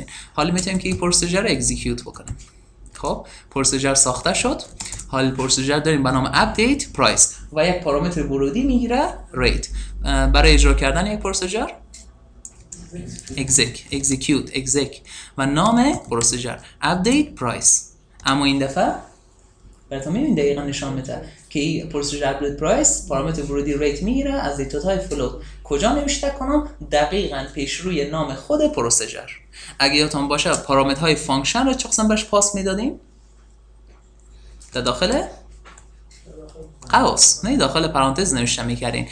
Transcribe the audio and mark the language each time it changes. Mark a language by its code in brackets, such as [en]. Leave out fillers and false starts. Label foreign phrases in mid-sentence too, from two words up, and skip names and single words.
[fa] حالا میتونیم که این پروسیجر رو اکزیکیوت بکنیم. خب پروسیجر ساخته شد. حالا پروسیجر داریم به نام [en] update price [fa] و یک پارامتر ورودی میگیره ریت. برای اجرا کردن یک پروسیجر execute و نام پروسیجر [en] update price. [fa] اما این دفعه براتون میبینید دقیقا نشان میده که این پروسیجر [en] update price [fa] پارامتر ورودی ریت میگیره از دیتاهای فلوت. کجا نوشته کنم؟ دقیقاً پیش روی نام خود پروسیجر. اگه یادتون باشه پارامترهای فانکشن رو چه قسم بهش پاس میدادیم؟ در داخل قوس نه داخل پرانتز نوشته میکردین.